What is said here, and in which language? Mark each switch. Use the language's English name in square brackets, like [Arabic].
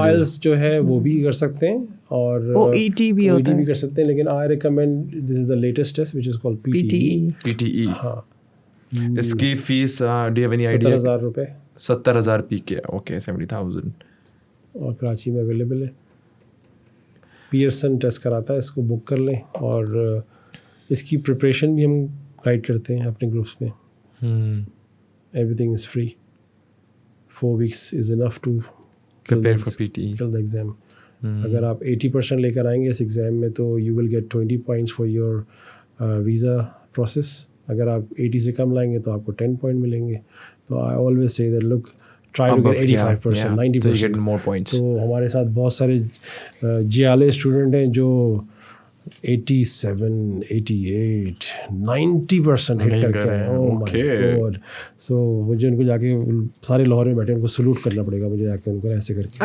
[Urdu] IELTS جو ہے وہ بھی کر سکتے ہیں اور OET بھی ہوتا ہے. بھی کر سکتے ہیں, لیکن [English] I recommend this is the latest test which is called PTE. PTE. [Urdu] ہاں, اس کی face [English] do you have any idea? [Urdu] 70,000 روپے. [English] 70,000 PK. Okay, 70,000. [Urdu] اور کراچی میں اویلیبل ہے. پیئرسن ٹیسٹ کراتا ہے, اس کو بک کر لیں. اور اس کی پریپریشن بھی ہم گائڈ کرتے ہیں اپنے گروپس میں. [English] Everything is free. 4 weeks is enough to prepare for PTE. Kill the exam. [Urdu] اگر آپ 80% لے کر آئیں گے اس ایگزام میں تو [English] you will get 20 points for your visa process. [Urdu] اگر آپ 80 سے کم لائیں گے تو آپ کو 10 point ملیں گے. [English] تو I always say that look, try to get 85%, 90%. So you get more points. [Urdu] تو ہمارے ساتھ بہت سارے GLA اسٹوڈنٹ ہیں جو 87, 88, 90% ہٹ کر کے آئے. [English] Oh my God. [Urdu] So مجھے ان کو جا کے سارے لاہور میں بیٹھے ان کو سلوٹ کرنا پڑے گا مجھے جا کے ان کو ایسے کر کے.